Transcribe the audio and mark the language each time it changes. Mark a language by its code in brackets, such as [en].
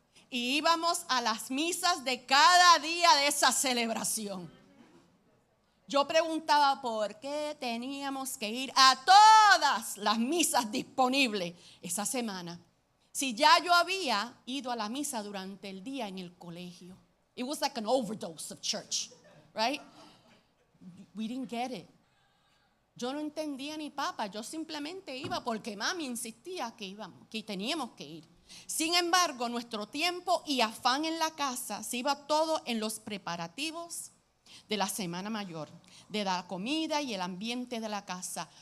[es] Y íbamos a las misas de cada día de esa celebración. Yo preguntaba por qué teníamos que ir a todas las misas disponibles esa semana. Si ya yo había ido a la misa durante el día en el colegio. [en] It was like an overdose of church, right? We didn't get it. [es] Yo no entendía ni papa, yo simplemente iba porque mami insistía que íbamos, que teníamos que ir. Sin embargo, nuestro tiempo y afán en la casa se iba todo en los preparativos de la Semana Mayor, de la comida y el ambiente de la casa.